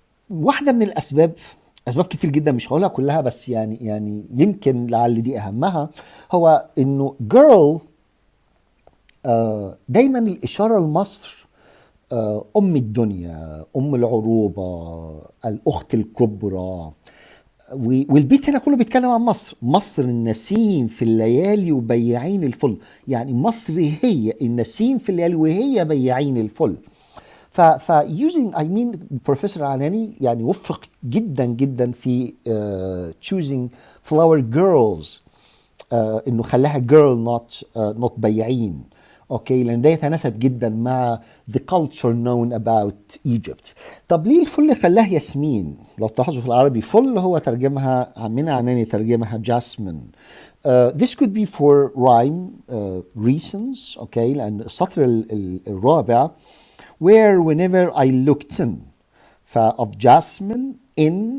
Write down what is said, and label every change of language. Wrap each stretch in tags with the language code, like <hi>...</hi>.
<ar>واحدة من الأسباب، أسباب كتير جدا مش هقولها كلها، بس يعني يمكن لعل دي أهمها، هو إنه girl دايما الإشارة لمصر أم الدنيا، أم العروبة، الأخت الكبرى. والبيت هنا كله بيتكلم عن مصر. مصر النسيم في الليالي وبياعين الفل، يعني مصر هي النسيم في الليالي وهي بياعين الفل.</ar> <en>using I mean</en> <ar>Professor عناني يعني وفق جدا جدا في</ar> <en>choosing flower girls،</en> <ar>انه خلاها girl not بياعين. اوكي، لان ده يتناسب جدا مع</ar> <en>the culture known about Egypt.</en> <ar>طب ليه الفل خلاه ياسمين؟ لو تلاحظوا في العربي فل هو ترجمها عمنا عناني ترجمها jasmine.</ar> <en>This could be for rhyme reasons.</en> <ar>اوكي، لان السطر الرابع</ar> <en>where whenever I looked in of jasmine in.</en>